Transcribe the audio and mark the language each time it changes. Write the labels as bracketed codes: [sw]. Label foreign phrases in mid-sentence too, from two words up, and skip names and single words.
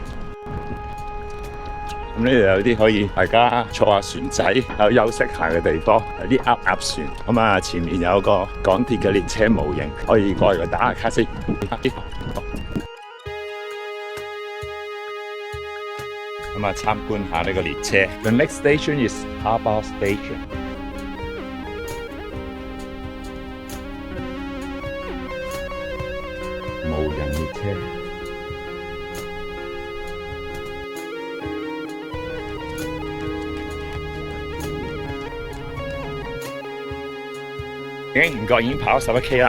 [yue] 咁呢度有啲可以大家坐下船仔，有休息下嘅地方，有啲鴨船。咁啊，前面有個港鐵嘅列車模型，可以過去度打下卡先。咁啊，參觀下呢個列車。 [en] The next station is Harbour Station。 [yue] 無人列車。唔覺已經跑咗11K 啦。